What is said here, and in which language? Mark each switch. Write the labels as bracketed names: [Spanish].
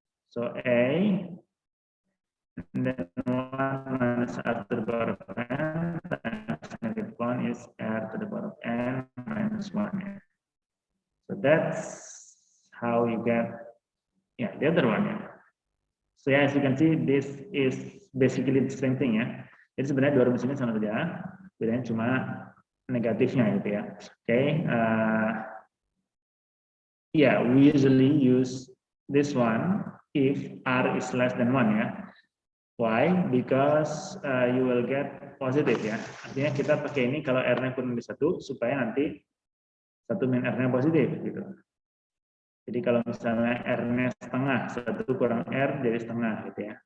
[English] So A, and then 1 minus R to the power of n times -1 is R to the power of n minus 1. Yeah. So that's how you get, yeah, the other one. Yeah. So yeah, as you can see, this is basically the same thing, ya. [Indonesian] Jadi sebenarnya dua rumus ini sama saja, bedanya cuma negatifnya gitu ya. [English] Okay. Yeah, we usually use this one if R is less than 1, ya. Why? Because you will get positive, ya. [Indonesian] Artinya kita pakai ini kalau R-nya kurang dari 1 supaya nanti 1 min R-nya positif gitu. Jadi kalau misalnya R-nya setengah, 1 kurang R jadi setengah gitu ya.